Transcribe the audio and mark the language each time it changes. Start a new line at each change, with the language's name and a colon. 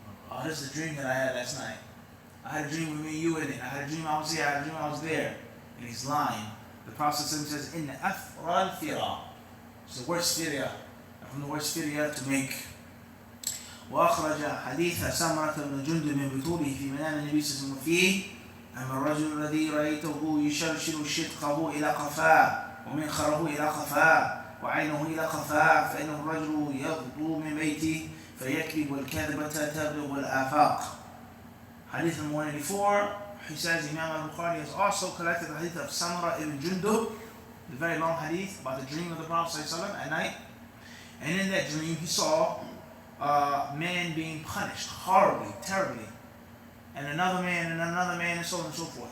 English: Oh, this is the dream that I had last night. I had a dream with me and you in it. I had a dream I was here, I had a dream I was there. And he's lying. The Prophet says,
Arabic: إن أفرى الفرا.
English: It's the worst firya, from the worst firya to make.
Arabic: وأخرج حديث سمرة بن جندب من بطوله في منام النبي صلى الله عليه وسلم فيه أما الرجل الذي رأيته يشرشر شدقه إلى قفاه ومنخره إلى قفاه وعينه إلى قفاه فإنه الرجل يغدو من بيته فيكذب والكذبة تبلغ الآفاق.
English: Hadith number 184, he says Imam al-Bukhari has also collected the hadith of Samra ibn Jundub, the very long hadith about the dream of the Prophet ﷺ at night. And in that dream he saw a man being punished horribly, terribly, and another man, and so on and so forth.